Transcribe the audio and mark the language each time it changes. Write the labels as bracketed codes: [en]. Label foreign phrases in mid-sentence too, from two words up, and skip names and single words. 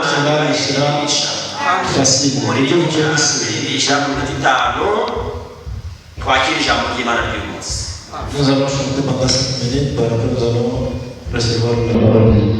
[fr] cela [rw] irigisha [fr] facile. [rw] muri [fr] Dieu vous [rw] irigisha [fr] bénisse. [rw] irigisha mu minota 5 twakira ijambo ry'Imana ry'uyu munsi. [fr] Nous allons chanter pendant 5 minutes, par après nous allons recevoir la parole.